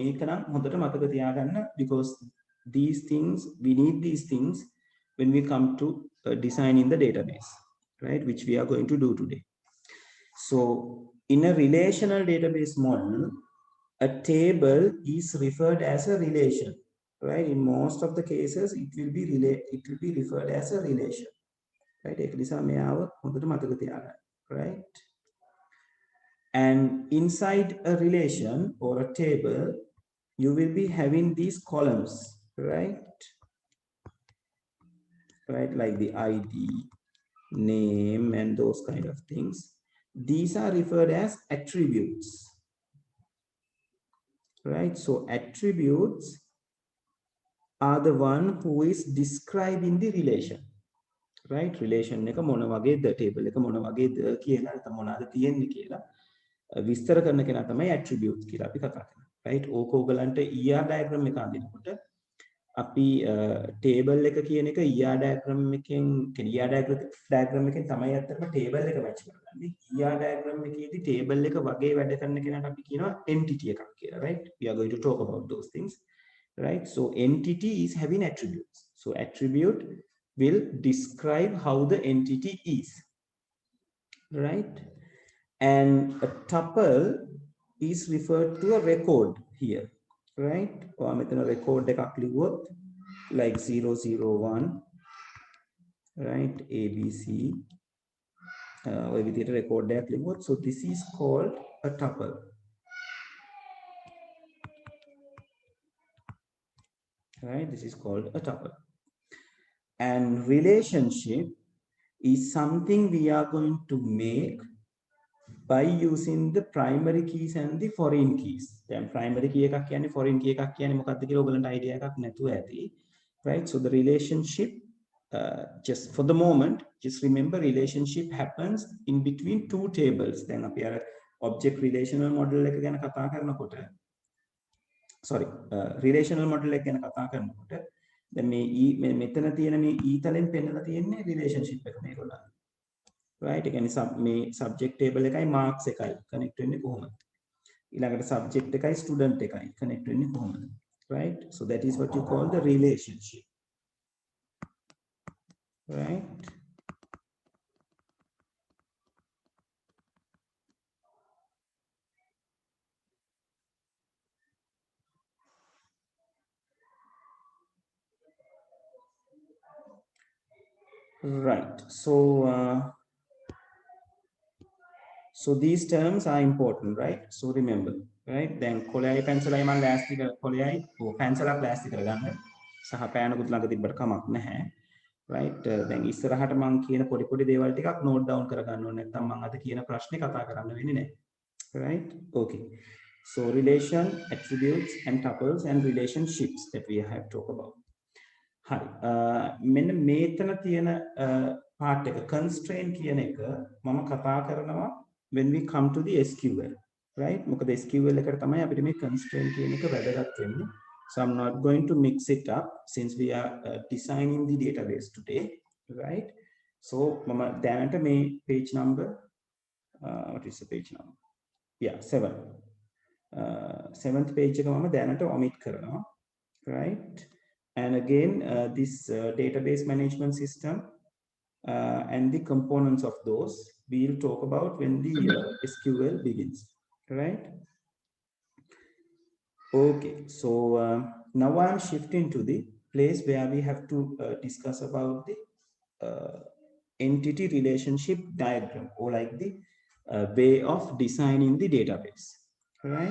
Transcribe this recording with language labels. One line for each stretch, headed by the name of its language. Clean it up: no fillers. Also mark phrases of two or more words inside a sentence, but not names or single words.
English: Because these things, we need these things when we come to designing the database, right? Which we are going to do today. So in a relational database model, a table is referred as a relation, right? In most of the cases it will be referred as a relation, right?
Sinhala: ඒක නිසා මෙයාව හොඳට මතක තියාගන්න,
English: right? And inside a relation or a table you will be having these columns, right? Right, like the ID, name, and those kind of things. These are referred as attributes, right? So attributes are the one who is describing the relation, right?
Sinhala: Relation එක මොන වගේද, table එක මොන වගේද කියලා නැත්නම් මොනවාද තියෙන්නේ කියලා විස්තර කරන කෙනා තමයි attributes කියලා අපි කතා කරන්නේ, right? ඕක ඕගලන්ට
English: ER diagram
Sinhala: එක අඳිනකොට අපි table එක කියන එක
English: ER diagram
Sinhala: එකෙන් diagram එකෙන් තමයි අත්තටම table එක match කරගන්නේ.
English: ER diagram
Sinhala: එකේදී table එක වගේ වැඩ කරන කෙනාට අපි කියනවා entity එකක් කියලා,
English: right? We are going to talk about those things, right? So entity is having attributes. So attribute will describe how the entity is, right? And a tuple is referred to a record here, right?
Sinhala: ඔයා මෙතන record එකක් ලිව්වොත්
English: like 001, right?
Sinhala: ABC ඔය විදිහට record එකක් ලිව්වොත්,
English: so this is called a tuple, right? This is called a tuple. And relationship is something we are going to make by using the primary keys and the foreign keys.
Sinhala: Then
English: primary key
Sinhala: එකක් කියන්නේ
English: foreign key
Sinhala: එකක් කියන්නේ මොකක්ද කියලා ඔයගලන්ට idea එකක් නැතුව ඇති,
English: right? So the relationship, just for the moment, just remember relationship happens in between two tables.
Sinhala: Then අපි අර
English: object relational model
Sinhala: එක ගැන කතා කරනකොට,
English: sorry, relational model
Sinhala: එක ගැන කතා කරනකොට දැන් මේ මෙතන තියෙන මේ e තලෙන් පෙන්නලා තියෙන්නේ relationship එක මේගොල්ලන්, right? ඒ කියන්නේ මේ
English: subject table
Sinhala: එකයි marks එකයි connect වෙන්නේ කොහොමද? ඊළඟට subject එකයි student එකයි connect වෙන්නේ කොහොමද?
English: Right? So that is what you call the relationship, right? Right. So these terms are important, right? So remember, right? Then
Sinhala: කොළයයි පැන්සලයි මම ලෑස්ති කර කොළයයි පැන්සලක් ලෑස්ති කරගන්න සහ පෑනකුත් ළඟ තිබ්බට කමක් නැහැ, right? දැන් ඉස්සරහට මම කියන පොඩි පොඩි දේවල් ටිකක්
English: note down
Sinhala: කරගන්න ඕනේ, නැත්නම් මම අද කියන ප්‍රශ්නේ කතා කරන්න වෙන්නේ නැහැ,
English: right? Okay. So relation, attributes, and tuples and relationships that we have talked about.
Sinhala: හරි. මෙන්න මේතන තියෙන part එක constraint කියන එක මම කතා කරනවා
English: when we come to the SQL, right?
Sinhala: මොකද SQL එකට තමයි අපිට මේ constraint කියන එක වැදගත් වෙන්නේ.
English: So I'm not going to mix it up since we are designing the database today, right? So
Sinhala: මම දැනට මේ
English: page number, what is the page number? Yeah, 7. 7th page
Sinhala: එක මම දැනට omit කරනවා,
English: right? And again, this database management system and the components of those we'll talk about when the SQL begins, right? Okay, so now I'm shifting to the place where we have to discuss about the entity relationship diagram, or like the way of designing the database, right?